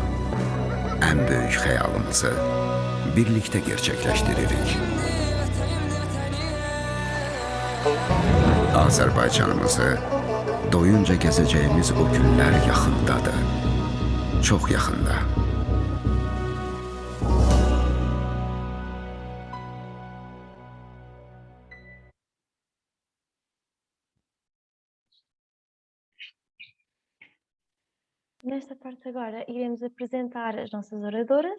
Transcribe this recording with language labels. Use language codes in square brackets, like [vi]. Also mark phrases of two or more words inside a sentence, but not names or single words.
[az] Ən böyük xəyalımızı birlikdə gerçəkləşdiririk. Azərbaycanımızı doyunca gəzəcəyimiz o günlər yaxındadır. Çox yaxında. [pt] Nesta parte agora iremos apresentar as nossas oradoras.